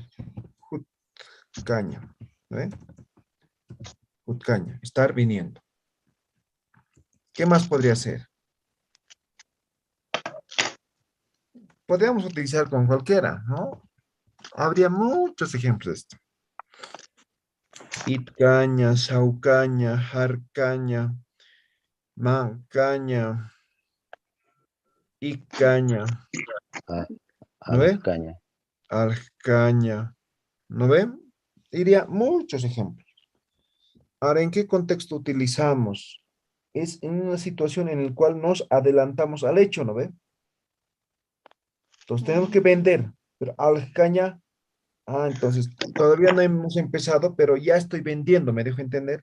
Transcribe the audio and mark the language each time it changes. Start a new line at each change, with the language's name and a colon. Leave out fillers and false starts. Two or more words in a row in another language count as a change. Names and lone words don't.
Spanish: Jutcaña, ¿eh? Jutcaña, estar viniendo. ¿Qué más podría ser? Podríamos utilizar con cualquiera, ¿no? Habría muchos ejemplos de esto.
Aymara: Itcaña, saucaña, jarcaña, mancaña, icaña,
Spanish: Ah, ¿no ve? Alcaña. Alcaña, ¿no ve? Diría muchos ejemplos. Ahora, ¿en qué contexto utilizamos? Es en una situación en la cual nos adelantamos al hecho, ¿no ve? Entonces tenemos que vender, pero alcaña, entonces todavía no hemos empezado, pero ya estoy vendiendo, ¿me dejo entender?